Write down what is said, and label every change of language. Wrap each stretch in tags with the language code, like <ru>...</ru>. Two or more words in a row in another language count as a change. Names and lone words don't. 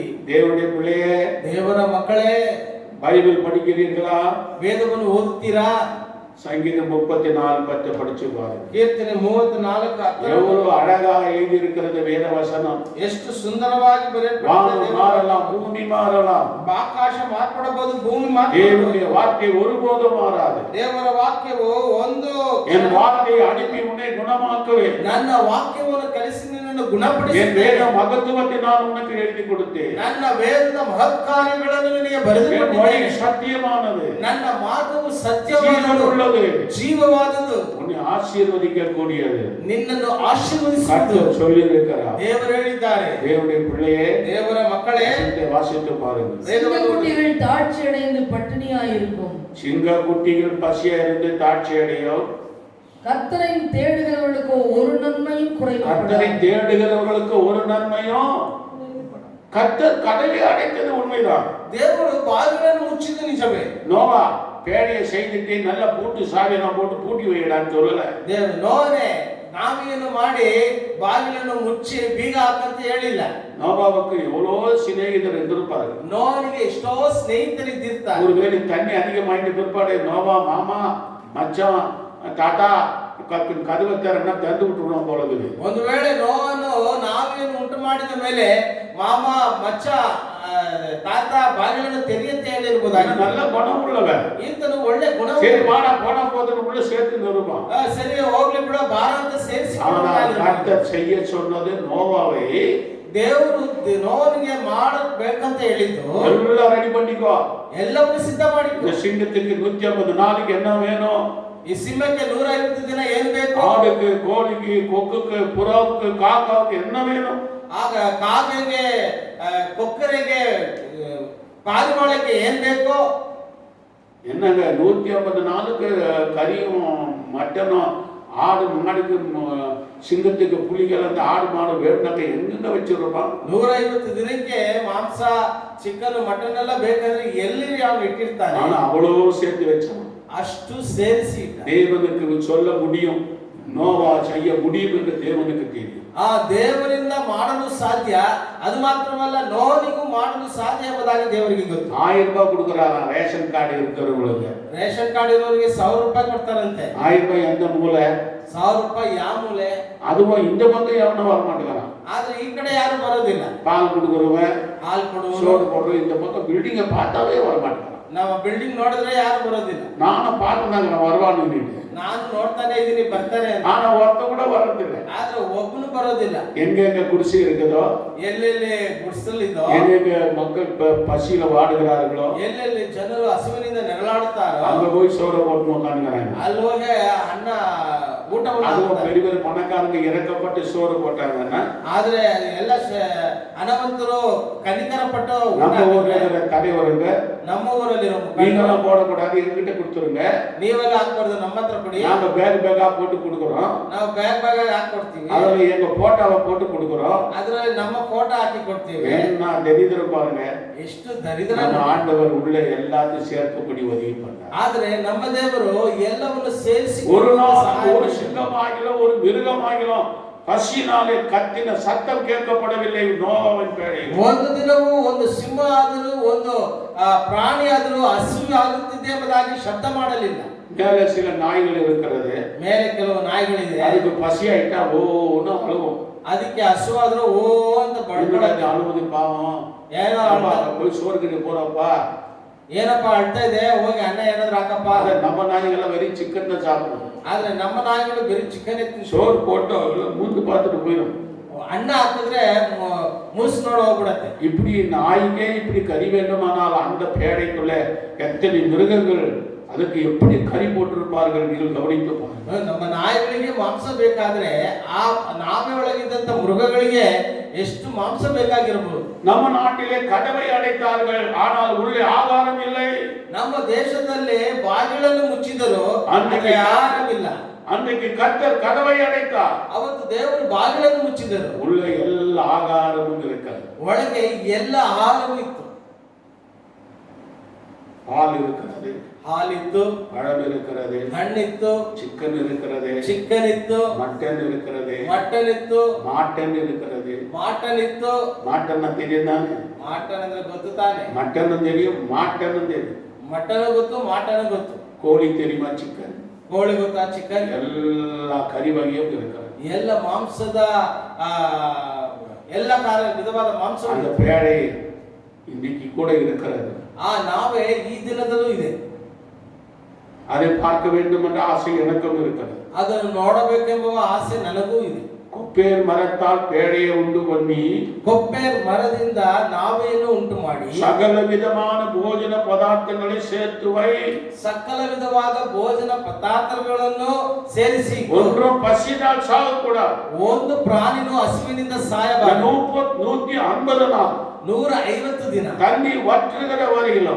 <ta>தேவனுடைய பிள்ளையே,</ta> <kn>ದೇವರ ಮಕ್ಕಳೇ,</kn> <ta>பைபிள் படிக்கிறீர்களா?</ta> <kn>ವೇದವನ್ನು ಓದುತ್ತೀರಾ?</kn> <ta>சங்கீதம் 34:10 படிச்சு பாருங்க.</ta> <kn>ಕೀರ್ತನೆ 34:10</kn> <ta>எவ்வளவு அழகா எழுதி இருக்கிறது வேத வசனம்.</ta> <kn>ಎಷ್ಟು ಸುಂದರವಾಗಿ</kn> <ta>வானம் மாறலாம், பூமி மாறலாம்,</ta> <kn>ಆಕಾಶ ಮಾರ್ಪಡಬಹುದು, ಭೂಮಿ</kn> <ta>தேவனுடைய</ta> <kn>ಮಾರ್ಪಡಬಹುದು,</kn> <ta>வார்த்தை ஒருபோதும் மாறாது.</ta> <kn>ದೇವರ ವಾಕ್ಯವು ಒಂದು</kn> <ta>என் வார்த்தையை அனுப்பி உன்னை குணமாக்குவேன்,</ta> <kn>ನನ್ನ ವಾಕ್ಯವನ್ನು ಕಲಿಸಿ ನಿನ್ನನ್ನು</kn> <ta>என்</ta> <kn>ಗುಣಪಡಿಸುತ್ತೇನೆ,</kn> <ta>வேத மகத்துவத்தை நான் உனக்கு எழுதி கொடுத்தேன்,</ta> <kn>ನನ್ನ ವೇದದ ಮಹತ್ ಕಾರ್ಯಗಳನ್ನು ನಿನಗೆ ಬರೆದು</kn> <ta>என் வழி</ta> <kn>ಕೊಟ್ಟಿದ್ದೇನೆ,</kn> <ta>சத்தியமானது,</ta> <kn>ನನ್ನ ಮಾರ್ಗವು ಸತ್ಯವಾದದ್ದು,</kn> <ta>ஜீவனுள்ளது,</ta> <kn>ಜೀವವಾದದ್ದು,</kn> <ta>உன்னை ஆசீர்வதிக்க கூடியது.</ta> <kn>ನಿನ್ನನ್ನು ಆಶೀರ್ವದಿಸುವುದು</kn> <ta>கர்த்தர் சொல்லி இருக்கிறார்.</ta> <kn>ದೇವರು ಹೇಳಿದ್ದಾರೆ.</kn> <ta>தேவனுடைய பிள்ளையே,</ta> <kn>ದೇವರ ಮಕ್ಕಳೇ,</kn> <ta>வாசித்து பாருங்க. சிங்கக்குட்டிகள் தாழ்ச்சி அடைந்து பட்டினியாயிருக்கும், சிங்க குட்டிகள் பசியா இருந்து தாட்சி அடையும், கர்த்தரை தேடுகிறவர்களுக்கு ஒரு நன்மையும் கர்த்தரை குறைக்கப்படாது. தேடுகிறவர்களுக்கு ஒரு நன்மையும், கர்த்தர் கதவை அடைத்தது உண்மைதான்.</ta> <kn>ದೇವರು ಬಾಗಿಲನ್ನು ಮುಚ್ಚಿದ್ದು ನಿಜವೇ.</kn> <ta>நோவா பேழையை செய்துட்டு நல்ல பூட்டு சாவியெல்லாம் போட்டு பூட்டி வைடான்னு சொல்லல.</ta> <kn>ದೇವರು ನೋವನೇ ನಾವೇನು ಮಾಡಿ ಬಾಗಿಲನ್ನು ಮುಚ್ಚಿ ಬೀಗ ಹಾಕಂತ ಹೇಳಿಲ್ಲ.</kn> <ta>நோவாவுக்கு எவ்வளோ சிநேகிதர் இருந்திருப்பாரு.</ta> <kn>ನೋವನಿಗೆ ಎಷ್ಟೋ ಸ್ನೇಹಿತರಿದ್ದಿರ್ತಾರೆ.</kn> <ta>ஒருவேளை தண்ணி அதிகமாயிட்டு பிற்பாடு நோவா மாமா மச்சான் தாத்தா கதவை திறன்னா திறந்து விட்டுருவோம் போல இருக்குது.</ta> <kn>ಒಂದು ವೇಳೆ ನೋವನ್ನು ನಾವೇನು ಉಂಟು ಮಾಡಿದ ಮೇಲೆ ಮಾಮ ಮಚ್ಚ ತಾತ ಬಾಗಿಲನ್ನು ತೆರೆಯಂತ ಹೇಳಿರ್ಬೋದಾಗಿ.</kn> <ta>நல்ல குணம் உள்ளவன்,</ta> <kn>ಈತನು ಒಳ್ಳೆ ಗುಣ,</kn> <ta>சரி வாடா போனா போதுன்னு உள்ள சேர்த்து நிறுவான்.</ta> <kn>ಸರಿ ಹೋಗ್ಲಿ ಬಿಡ ಬಾರ ಅಂತ ಸೇರಿಸಿ.</kn> <ta>கர்த்தர் செய்ய சொன்னது நோவாவை</ta> <kn>ದೇವರು ನೋವನಿಗೆ ಮಾಡಬೇಕಂತ ಹೇಳಿದ್ದು</kn> <ta>எல்லாம் ரெடி பண்ணிக்கோ,</ta> <kn>ಎಲ್ಲವನ್ನೂ ಸಿದ್ಧ ಮಾಡಿ.</kn> <ta>இந்த சிங்கத்துக்கு 150 நாளைக்கு என்ன வேணும்?</ta> <kn>ಈ ಸಿಂಹಕ್ಕೆ 150 ದಿನ ಏನ್ ಬೇಕು?</kn> <ta>ஆடுக்கு, கோழிக்கு, கொக்குக்கு, புறாவுக்கு, காக்காவுக்கு என்ன வேணும்?</ta> <kn>ಆಗ ಕಾಗೆಗೆ, ಕೊಕ್ಕರೆಗೆ, ಪಾರಿವಾಳಕ್ಕೆ ಏನ್ ಬೇಕೋ?</kn> <ta>என்னங்க 150 நாளுக்கு கறியும் மட்டனும் ஆடு மாடுக்கு சிங்கத்துக்கு புலிகள் அந்த ஆடு மாடு வேணுனாக்க எங்க வச்சிருப்பான்?</ta> <kn>150 ದಿನಕ್ಕೆ ಮಾಂಸ,</kn> <en>chicken, mutton</en> <kn>ಎಲ್ಲ ಬೇಕಾದ್ರೆ ಎಲ್ಲಿ ಅವನು ಇಟ್ಟಿರ್ತಾನೆ.</kn> <ta>ஆனா அவ்வளோ சேர்த்து வச்சான்.</ta> <kn>ಅಷ್ಟು ಸೇರಿಸಿ</kn> <ta>தேவனுக்கு சொல்ல முடியும், நோவா செய்ய முடியும் என்று தேவனுக்கு தெரியும்.</ta> <kn>ಆ ದೇವರಿಂದ ಮಾಡಲು ಸಾಧ್ಯ, ಅದು ಮಾತ್ರವಲ್ಲ ನೋವನಿಗೂ ಮಾಡಲು ಸಾಧ್ಯ ಎಂಬುದಾಗಿ ದೇವರಿಗೆ ಗೊತ್ತು.</kn> <ta>1000 ரூபாய் கொடுக்குறாங்க</ta> <en>ration card</en> <ta>இருக்கிறவங்களுக்கு.</ta> <en>ration card</en> <kn>ಇರೋರಿಗೆ 1000 ರೂಪಾಯಿ ಕೊಡ್ತಾರಂತೆ.</kn> <ta>1000 ரூபாய் எந்த மூலை?</ta> <kn>1000 ರೂಪಾಯಿ ಯಾವ ಮೂಲೆ?</kn> <ta>அதுவும் இந்த பக்கம் எவனும் வர மாட்டேங்கிறான்.</ta> <kn>ಆದ್ರೆ ಈ ಕಡೆ ಯಾರು ಬರೋದಿಲ್ಲ.</kn> <ta>பால் கொடுக்குறவன்,</ta> <kn>ಹಾಲು ಕೊಡುವನು</kn> <ta>சோறு போடுறோம். இந்த பக்கம் பில்டிங்கை பார்த்தாவே வர மாட்டேங்கிறான்.</ta> <kn>ನಾವು ಬಿಲ್ಡಿಂಗ್ ನೋಡಿದ್ರೆ ಯಾರು ಬರೋದಿಲ್ಲ.</kn> <ta>நானும் பார்த்துனாங்க நான் வருவான்னு நினைக்கிறேன்.</ta> <kn>ನಾನು ನೋಡ್ತಾನೆ ಇದೀನಿ ಬರ್ತಾರೆ ಅಂತ.</kn> <ta>ஆனா ஒருத்த கூட வர்றதில்லை.</ta> <kn>ಆದ್ರೆ ಒಬ್ಬನು ಬರೋದಿಲ್ಲ.</kn> <ta>எங்கெங்க குடிசை இருக்குதோ,</ta> <kn>ಎಲ್ಲೆಲ್ಲಿ ಗುಡಿಸಲಿದ್ದೋ,</kn> <ta>எங்கெங்க மக்கள் பசியில வாடுகிறார்களோ,</ta> <kn>ಎಲ್ಲೆಲ್ಲಿ ಜನರು ಹಸುವಿನಿಂದ ನರಳಾಡುತ್ತಾರೋ</kn> <ta>அங்க போய் சோறை போட்டு உட்காந்துக்கிறாங்க.</ta> <kn>ಅಲ್ಲಿ ಹೋಗಿ ಅನ್ನ ಊಟವನ್ನು</kn> <ta>அதுவும்</ta> <kn>ಮಾಡ್ತಾರೆ.</kn> <ta>பெரிய பெரிய பணக்காரங்க இறக்கப்பட்டு சோறு போட்டாங்கன்னா,</ta> <kn>ಆದ್ರೆ ಎಲ್ಲ ಹಣವಂತರು ಕನಿಕರ ಪಟ್ಟು ಊಟ</kn> <ta>நம்ம ஊர்ல</ta> <kn>ಹಾಕಿದ್ರೆ,</kn> <ta>இருக்கிற தலைவருங்க</ta> <kn>ನಮ್ಮ ಊರಲ್ಲಿರೋ</kn> <ta>நீங்களும் போடக்கூடாது, எங்கிட்ட கொடுத்துருங்க,</ta> <kn>ನೀವೆಲ್ಲ ಹಾಕ್ಬಾರ್ದು, ನಮ್ಮ ಹತ್ರ ಕೊಡಿ,</kn> <ta>நாங்க பேக் பேக்கா போட்டு கொடுக்குறோம்,</ta> <kn>ನಾವು ಬ್ಯಾಗ್ ಹಾಕೊಡ್ತೀವಿ,</kn> <ta>அதுல எங்க போட்டோவை போட்டு கொடுக்குறோம்.</ta> <kn>ಅದ್ರಲ್ಲಿ ನಮ್ಮ ಫೋಟೋ ಹಾಕಿ ಕೊಡ್ತೀವಿ.</kn> <ta>என்ன தெரிந்திரும் பாருங்க,</ta> <kn>ಎಷ್ಟು ದರಿದ್ರ.</kn> <ta>நம்ம ஆண்டவர் உள்ள எல்லாத்தையும் சேர்க்கப்படி உதவி பண்ணார்.</ta> <kn>ಆದ್ರೆ ನಮ್ಮ ದೇವರು ಎಲ್ಲವನ್ನು ಸೇರಿಸಿ</kn> <ta>ஒரு நாள் ஒரு சிங்கமாகிலும் ஒரு மிருகமாகிலும் பசியினாலே கத்தின சத்தம் கேட்கப்படவில்லை நோவாவின் பேழையில்.</ta> <kn>ಒಂದು ದಿನವೂ ಒಂದು ಸಿಂಹ ಆದರೂ ಒಂದು ಪ್ರಾಣಿ ಆದರೂ ಹಸಿವು ಆಗುತ್ತಿದೆ ಎಂಬುದಾಗಿ ಶಬ್ದ ಮಾಡಲಿಲ್ಲ.</kn> <ta>மேலே சில நாய்கள் இருக்கிறது,</ta> <kn>ಮೇಲೆ ಕೆಲವು ನಾಯಿಗಳಿದೆ,</kn> <ta>அதுக்கு பசி ஆயிட்டா ஓன்னு அழுவும்.</ta> <kn>ಅದಕ್ಕೆ ಹಸುವಾದ್ರೂ ಓ ಅಂತ ಬಡ್ಕೊಳ್ಳೋದು.</kn> <ta>அழுவது பாவம்,</ta> <kn>ಏನೋ</kn> <ta>போய் சோறு கிட்ட போறப்பா,</ta> <kn>ಏನಪ್ಪ ಅಳ್ತಾ ಇದೆ, ಹೋಗಿ ಅನ್ನ ಏನಾದ್ರು ಹಾಕಪ್ಪ.</kn> <ta>நம்ம நாய்கள்லாம் வெறும் சிக்கன் தான் சாப்பிடும்.</ta> <kn>ಆದ್ರೆ ನಮ್ಮ ನಾಯಿಗಳು ಬರೀ ಚಿಕನ್ ಎತ್ತಿ</kn> <ta>சோறு போட்டு மூந்து பார்த்துட்டு போயிடும்.</ta> <kn>ಅನ್ನ ಹಾಕಿದ್ರೆ ಮುಸ್ ನೋಡ ಹೋಗ್ಬಿಡತ್ತೆ.</kn> <ta>இப்படி நாய்க்கே இப்படி கறி வேண்டுமானால் அந்த பேடைக்குள்ள எத்தனை மிருகங்கள் அதுக்கு எப்படி கறி போட்டிருப்பார்கள் நீங்கள் கவனித்து பாருங்கள்.</ta> <kn>ನಮ್ಮ ನಾಯಿಗಳಿಗೆ ಮಾಂಸ ಬೇಕಾದ್ರೆ ಆ ನಾವೆ ಒಳಗಿದ್ದಂತ ಮೃಗಗಳಿಗೆ ಎಷ್ಟು ಮಾಂಸ ಬೇಕಾಗಿರಬಹುದು.</kn> <ta>நம்ம நாட்டிலே கதவை அடைத்தார்கள், ஆனால் உள்ளே ஆகாரம் இல்லை.</ta> <kn>ನಮ್ಮ ದೇಶದಲ್ಲಿ ಬಾಗಿಲನ್ನು ಮುಚ್ಚಿದರು, ಅನ್ಲಿಕ್ಕೆ ಆಹಾರವಿಲ್ಲ.</kn> <ta>அன்றைக்கு கர்த்தர் கதவை அடைத்தார்,</ta> <kn>ಅವತ್ತು ದೇವರು ಬಾಗಿಲನ್ನು ಮುಚ್ಚಿದರು,</kn> <ta>உள்ளே எல்லா ஆகாரமும் இருக்கிறது.</ta> <kn>ಒಳಗೆ ಎಲ್ಲ ಆಹಾರವೂ ಇತ್ತು.</kn> <ta>பால் இருக்கிறது,</ta> <kn>ಹಾಲಿತ್ತು,</kn> <ta>பழம் இருக்கிறது,</ta> <kn>ಹಣ್ಣಿತ್ತು,</kn> <ta>சிக்கன் இருக்கிறது,</ta> <kn>ಚಿಕನ್ ಇತ್ತು,</kn> <ta>மட்டன் இருக்கிறது,</ta> <kn>ಮಟನ್ ಇತ್ತು,</kn> <ta>மாட்டன் இருக்கிறது.</ta> <kn>ಮಾಟನ್ ಇತ್ತು.</kn> <ta>மாட்டன் தெரியும் தானே?</ta> <kn>ಮಾಟನ್ ಅಂದ್ರೆ ಗೊತ್ತು ತಾನೆ?</kn> <ta>மட்டனும் தெரியும், மாட்டனும் தெரியும்.</ta> <kn>ಮಟನ್ ಗೊತ್ತು, ಮಾಟನ್ ಗೊತ್ತು.</kn> <ta>கோழி தெரியுமா? சிக்கன்,</ta> <kn>ಕೋಳಿ ಗೊತ್ತಾ? ಚಿಕನ್.</kn> <ta>எல்லா கறி வகையும் இருக்கிறது.</ta> <kn>ಎಲ್ಲ ಮಾಂಸದ ಎಲ್ಲ ವಿಧವಾದ ಮಾಂಸ</kn> <ta>அந்த பேழை இன்னைக்கு கூட இருக்கிறது.</ta> <kn>ಆ ನಾವೇ ಈ ದಿನದಲ್ಲೂ ಇದೆ.</kn> <ta>அதை பார்க்க வேண்டும் என்ற ஆசை எனக்கும் இருக்கிறது.</ta> <kn>ಅದನ್ನು ನೋಡಬೇಕೆಂಬ ಆಸೆ ನನಗೂ ಇದೆ.</kn> <ta>கொப்பேர் மரத்தால் பேழையை உண்டு பண்ணி,</ta> <kn>ಕೊಪ್ಪೇರ್ ಮರದಿಂದ ನಾವೇನು ಉಂಟು ಮಾಡಿ</kn> <ta>சகல விதமான போஜன பதார்த்தங்களை சேர்த்து வை.</ta> <kn>ಸಕಲ ವಿಧವಾದ ಭೋಜನ ಪದಾರ್ಥಗಳನ್ನು ಸೇರಿಸಿ,</kn> <ta>ஒன்றும் பசினால் சாகக்கூடாது.</ta> <kn>ಒಂದು ಪ್ರಾಣಿನೂ ಹಸುವಿನಿಂದ ಸಾಯಬಾರದು.</kn> <ta>150 நாள்</ta> <kn>150 ದಿನ</kn> <ta>தண்ணீர் வற்றுகிற வரையிலும்</ta>